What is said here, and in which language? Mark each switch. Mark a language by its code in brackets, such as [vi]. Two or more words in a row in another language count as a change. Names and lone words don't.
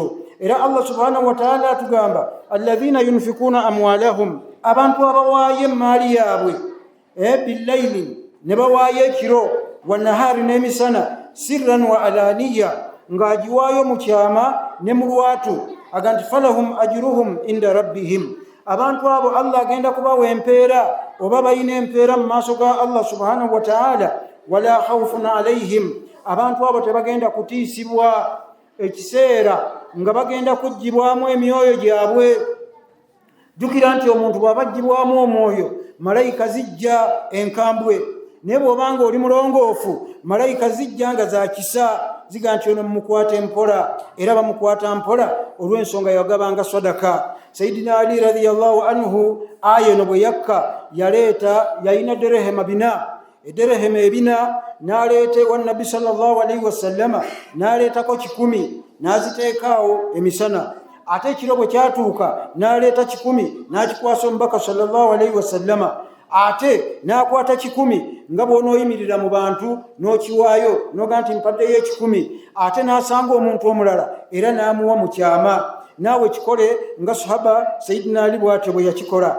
[lg] Era [ar] الله سبحانه وتعالى [lg] atugamba [ar] الذين ينفقون أموالهم [lg] abantu abawaayo emaali yaabwe billayli ne bawaayo ekiro wanahari n'emisana [ar] سرا وعلانية [lg] ng'agiwaayo mu kyama ne mu lwatu aga nti [ar] فلهم أجرهم عند ربهم [lg] abantu abo Allah agenda kubawa empeera oba balina empeera mu maaso ga [ar] الله سبحانه وتعالى ولا خوف عليهم [lg] abantu abo tebagenda kutiisibwa ekiseera nga bagenda kuggyibwamu emyoyo gyabwe. Jjukira nti omuntu bw'abaggyibwamu omwoyo malayika zijja enkambwe naye bw'obanga oli mulongoofu malayika zijja nga za kisa ziga nti ono mumukwata empola era bamukwata mpola olw'ensonga yagabanga sadaka. Sayyidina Ali [ar] رضي الله عنه [lg] aya eno bwe yakka yalina derehema bina ederehema ebina n'aleeta ewa nabbi [ar] صلى الله عليه وسلم [lg] n'aleetako 10 n'aziteekaawo emisana ate ekiro bwe kyatuuka n'aleeta 10 n'akikwasa omubaka [ar] صلى الله عليه وسلم [lg] ate n'akwata 10 nga bw'onooyimirira mu bantu n'okiwaayo n'oga nti mpaddeyo 10 ate n'asanga omuntu omulala era n'amuwa mu kyama naawe kikole nga sahaba Sayyidina Ali bw'atyo bwe yakikola.